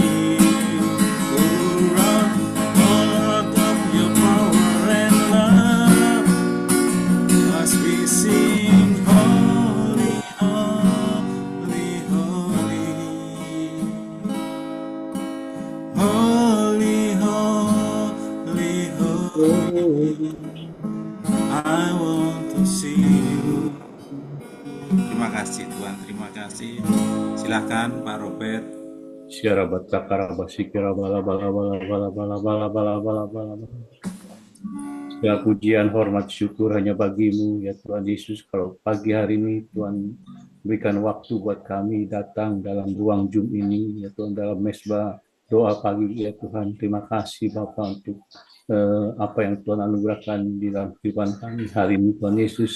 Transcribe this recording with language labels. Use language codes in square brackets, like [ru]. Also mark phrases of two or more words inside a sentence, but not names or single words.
[en] Pour out of your power and love as we sing holy, holy, holy. Holy, holy, holy. I want to see you. [id] Terima kasih Tuhan, terima kasih. Silahkan Pak Robert. Syarabat sakaraba sikira bala bala bala bala bala bala bala bala bala bala. Segala pujian, hormat, syukur hanya bagimu ya Tuhan Yesus. Kalau pagi hari ini Tuhan berikan waktu buat kami datang dalam ruang Zoom ini ya Tuhan, dalam mesbah doa pagi ya Tuhan. Terima kasih Bapa untuk apa yang Tuhan anugerahkan di dalam kehidupan kami hari ini Tuhan Yesus.